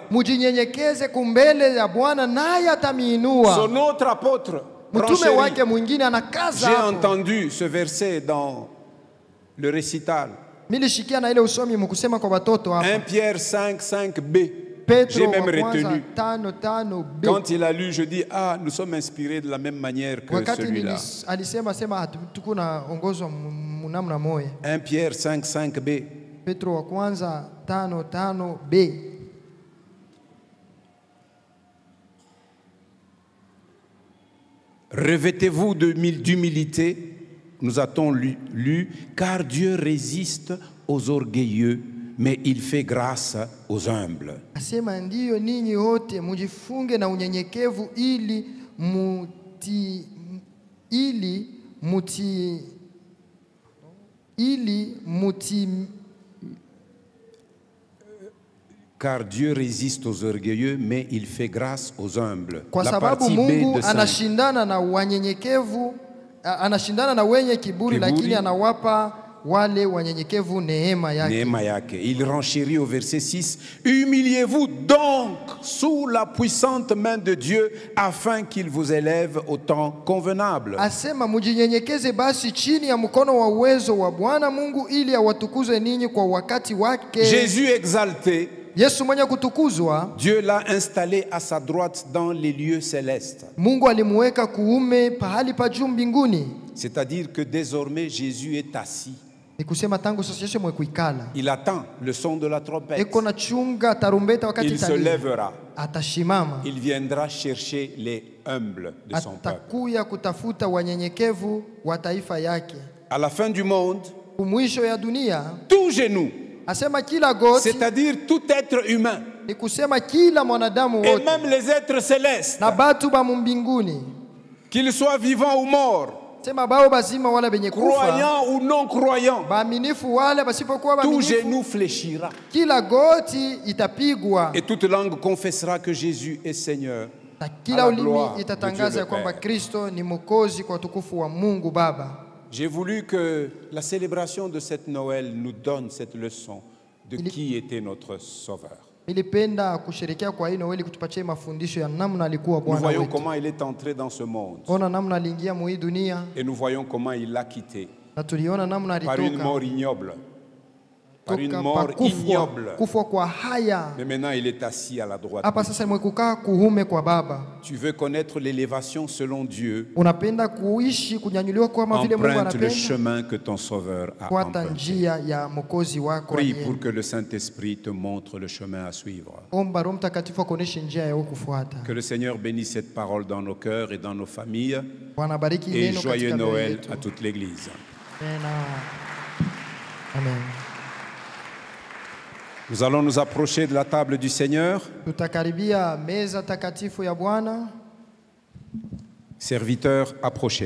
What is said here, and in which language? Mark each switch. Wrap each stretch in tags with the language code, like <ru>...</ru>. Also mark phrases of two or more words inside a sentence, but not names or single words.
<sw>mujinyenyekeze kumbele ya Bwana naye atamiinua.</sw> <fr>Son autre apôtre,</fr> <sw>Mtume</sw> <fr>Branchéry.</fr> <sw>wake mwingine anakaza</sw> <fr>J'ai</fr> <sw>hapo.</sw> <fr>entendu ce verset dans le récital.</fr> <sw>Milishikia na ile usomi mkusema kwa watoto hapa.</sw> <fr>1 Pierre 5, 5b.</fr> <sw>Petro</sw> <fr>J'ai</fr> <sw>wa</sw> <fr>même</fr> <sw>kwanza</sw> <fr>retenu.</fr> <sw>5:5b.</sw> <fr>Quand il a lu, je dis, ah, nous sommes inspirés de la même manière que</fr> <sw>Wakati</sw> <fr>celui-là.</fr> <sw>alisema tuko na ongozwa namna moja.</sw> <fr>1 Pierre 5, 5b.</fr> <sw>Petro wa kwanza 5:5b.</sw> <fr>Revêtez-vous d'humilité, nous a-t-on lu, car Dieu résiste aux orgueilleux, mais il fait grâce aux humbles.</fr> <sw>Asema ndiyo ninyi wote mujifunge na unyenyekevu ili muti</sw> <fr>Car Dieu résiste aux orgueilleux, mais il fait grâce aux humbles.</fr> <sw>kwa</sw> <fr>La</fr> <sw>sababu</sw> <fr>partie B</fr> <sw>Mungu</sw> <fr>de 5.</fr> <sw>anashindana na wanyenyekevu, anashindana na wenye kiburi, lakini anawapa wale wanyenyekevu neema yake. Neema yake.</sw> <fr>Il renchérit au verset 6. Humiliez-vous donc sous la puissante main de Dieu afin qu'il vous élève au temps convenable.</fr> <sw>Asema mujinyenyekeze basi chini ya mkono wa uwezo wa Bwana Mungu ili awatukuze ninyi kwa wakati wake.</sw> <fr>Jésus exalté,</fr> <sw>Yesu mwenye kutukuzwa,</sw> <fr>Dieu l'a installé à sa droite dans les lieux célestes.</fr> <sw>Mungu alimuweka kuume pahali pa juu mbinguni.</sw> <fr>C'est-à-dire que désormais Jésus est assis.</fr> <sw>Ni kusema tangu sasa Yesu mwekuikala.</sw> <fr>Il attend le son de la trompette.</fr> <sw>Eko na chunga tarumbeta wakati</sw> <fr>Il se</fr> <sw>italia.</sw> <fr>lèvera.</fr> <sw>Atashimama.</sw> <fr>Il viendra chercher les humbles de son peuple.</fr> <sw>Atakuya kutafuta wanyenyekevu wa taifa yake.</sw> <fr>À la fin du monde,</fr> <sw>Mwisho ya dunia,</sw> <fr>tout genou,</fr> <sw>asema kila goti,</sw> <fr>c'est-à-dire tout être humain,</fr> <sw>ni kusema kila mwanadamu</sw> <fr>et</fr> <sw>wote</sw> <fr>même les êtres célestes,</fr> <sw>na batu ba mbinguni,</sw> <fr>qu'ils soient vivants ou morts,</fr> <sw>sema bao bazima wala benye kufa,</sw> <fr>croyants ou non croyants,</fr> <sw>baaminifu wale basipokuwa</sw> <fr>tout</fr> <sw>baaminifu,</sw> <fr>genou fléchira.</fr> <sw>kila goti itapigwa</sw> <fr>Et toute langue confessera que Jésus est Seigneur.</fr> <sw>na</sw> <fr>à</fr> <sw>kila</sw> <fr>la</fr> <sw>ulimi</sw> <fr>gloire de</fr> <sw>itatangaza</sw> <fr>Dieu</fr> <sw>ya</sw> <fr>le</fr> <sw>kwamba</sw> <fr>Père.</fr> <sw>Kristo ni mwokozi kwa utukufu wa Mungu Baba.</sw> <fr>J'ai voulu que la célébration de cette Noël nous donne cette leçon de qui était notre Sauveur.</fr> <sw>Nilipenda kusherekea kwa hii Noeli kutupatia mafundisho ya namna alikuwa</sw> <fr>Nous</fr> <sw>Bwana</sw> <fr>voyons</fr> <sw>wetu.</sw> <fr>comment il est entré dans ce monde</fr> <sw>Ona namna aliingia mu hii dunia</sw> <fr>et nous voyons comment il l'a quitté</fr> <sw>na tuliona namna</sw> <fr>par une</fr> <sw>alitoka</sw> <fr>mort ignoble, par une</fr> <sw>toka</sw> <fr>mort ignoble.</fr> <sw>kufwa kwa haya.</sw> <fr>Mais maintenant, il est assis à la droite.</fr> <sw>Hapa sasa mwekukaa kuhume kwa Baba.</sw> <fr>Tu veux connaître l'élévation selon Dieu.</fr> <sw>Unapenda kuishi kunyanyuliwa kama vile Mungu</sw> <fr>Emprunte le</fr> <sw>anapenda.</sw> <fr>chemin que ton Sauveur a</fr> <sw>Fuata</sw> <fr>emprunté.</fr> <sw>njia ya Mwokozi wako.</sw> <fr>Prie</fr> <sw>aliye.</sw> <fr>pour que le Saint-Esprit te montre le chemin à suivre.</fr> <sw>Omba Roho Mtakatifu akuoneshe njia ya kufuata.</sw> <fr>Que le Seigneur bénisse cette parole dans nos cœurs et dans nos familles.</fr> <sw>Bwana bariki</sw> <fr>Et</fr> <sw>neno</sw> <fr>joyeux</fr> <sw>katika mioyo</sw> <fr>Noël</fr> <sw>yetu.</sw> <fr>à toute l'Église.</fr> <sw>Amen. Amen.</sw> <fr>Nous allons nous approcher de la table du Seigneur.</fr> <sw>Tutakaribia meza takatifu ya Bwana.</sw> <fr>Serviteurs, approchez.</fr>